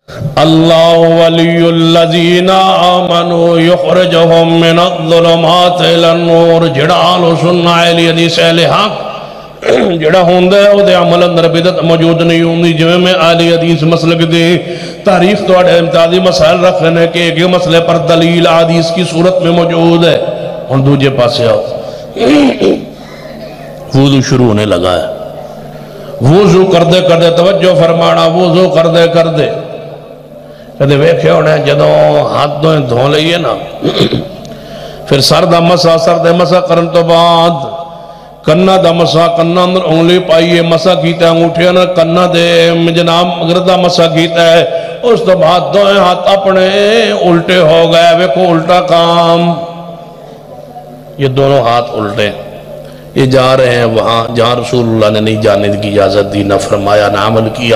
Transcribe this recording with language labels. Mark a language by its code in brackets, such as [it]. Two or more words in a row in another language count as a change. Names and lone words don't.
[ar] اللہ ولی الذین آمنوا یخرجہم من الظلمات الی النور. [pa] جڑا آل سنہ اہل حدیث اہل حق جڑا ہوندہ ہے وہ دے عمل اندر بدعت موجود نہیں ہوندی. جو میں اہل حدیث مسلک دے تاریخ تو اڑے امتیازی مسائل رکھنے [ur] کہ ایک مسئلے پر دلیل حدیث کی صورت میں موجود ہے. [pa] ہن دوجے پاسے آؤ. وضو شروع ہونے لگا ہے. وضو کردے کردے توجہ فرمانا. وضو کردے کردے کدے ویکھے ہونے جدوں ہاتھ دھو لئیے نا پھر سر دا مسا کرن تو بعد کنہ دا مسا کنہ اندر انگلی پائیے مسا کیتا ہے انگوٹھے اندر کنہ دے جناب گردہ مسا کیتا ہے. اس تو بعد دوئے ہاتھ اپنے الٹے ہو گئے. ویکھو الٹا کام. [ur] یہ دونوں ہاتھ الٹے یہ جا رہے ہیں وہاں جہاں رسول اللہ نے نہیں جانے کی اجازت دی نہ فرمایا نہ عمل کیا.